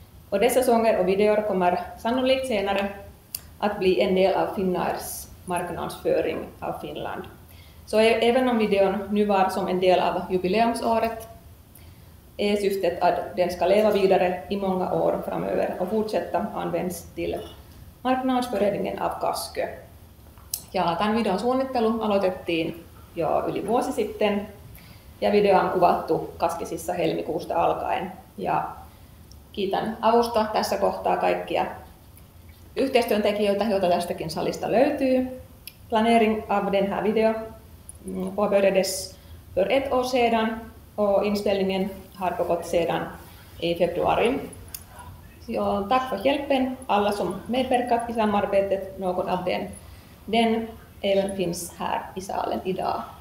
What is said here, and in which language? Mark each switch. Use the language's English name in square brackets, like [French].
[Swedish] Och dessa sånger och videor kommer sannolikt senare att bli en del av Finnairs marknadsföring av Finland. Så även om videon nu var som en del av jubileumsåret är syftet att den ska leva vidare i många år framöver och fortsätta används till marknadsföringen av Kaskö. [Finnish] Ja tämän videon suunnittelu aloitettiin jo yli vuosi sitten ja video on kuvattu Kaskisissa helmikuusta alkaen. Ja kiitän avusta tässä kohtaa kaikkia yhteistyöntekijöitä, joita tästäkin salista löytyy. [Swedish] Planering av den här video påbörjades för ett år sedan och inspelningen har pågått sedan i februari. Så tack för hjälpen alla som medverkat i samarbetet. Någon av den även finns här i salen idag.